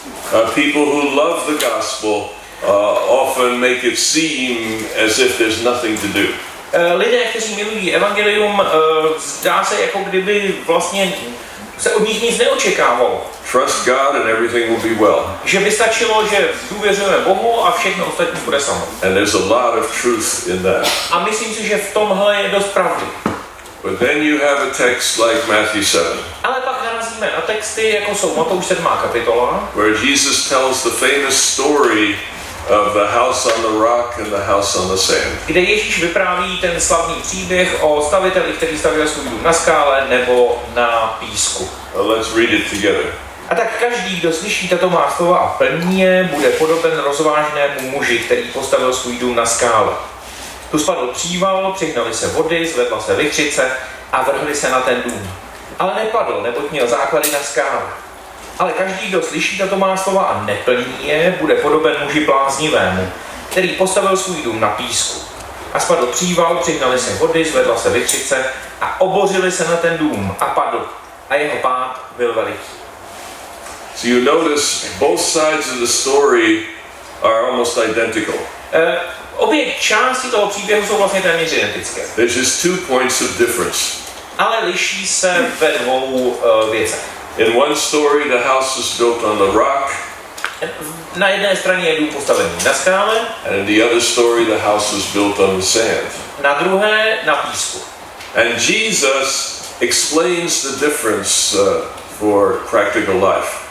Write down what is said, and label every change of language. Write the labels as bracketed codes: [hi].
[en] People who love the gospel often make it seem as if there's nothing to do. [cs] Lidé, kteří milují evangelium, zdá se, jako kdyby vlastně se od nich nic neočekávalo. [en] Trust God and everything will be well. [cs] Že by stačilo, že důvěřujeme Bohu a všechno ostatní bude samo. [en] And there's a lot of truth in that. [cs] A myslím si, že v tomhle je dost pravdy. [en] But then you have a text like Matthew 7, [cs] Ale pak narazíme na texty, jako jsou Matouš 7. kapitola, [en] where Jesus tells the famous story of the house on the rock and the house on the sand. [cs] kde Ježíš vypráví ten slavný příběh o staviteli, který stavěl svůj dům na skále nebo na písku. [en] Let's read it together. [cs] A tak každý, kdo slyší tato má slova a plní je, bude podoben rozvážnému muži, který postavil svůj dům na skále. Tu spadl příval, přihnaly se vody, zvedla se vichřice a vrhli se na ten dům. Ale nepadl, neboť měl základy na skále. Ale každý, kdo slyší tato má slova a neplní je, bude podoben muži bláznivému, který postavil svůj dům na písku. A spadl příval, přihnaly se vody, zvedla se vichřice a obořili se na ten dům a padl. A jeho pád byl veliký. [en] So you notice both sides of the story are almost identical. [cs] Obě části toho příběhu jsou vlastně téměř identické. [en] There's just 2 points of difference. [cs] Ale liší se ve dvou věcech. [en] In one story, the house was built on the rock, [cs] Na jedné straně je dům postavený na skále, [en] and in the other story, the house was built on the sand. [cs] na druhé na písku. [en] And Jesus explains the difference for practical life.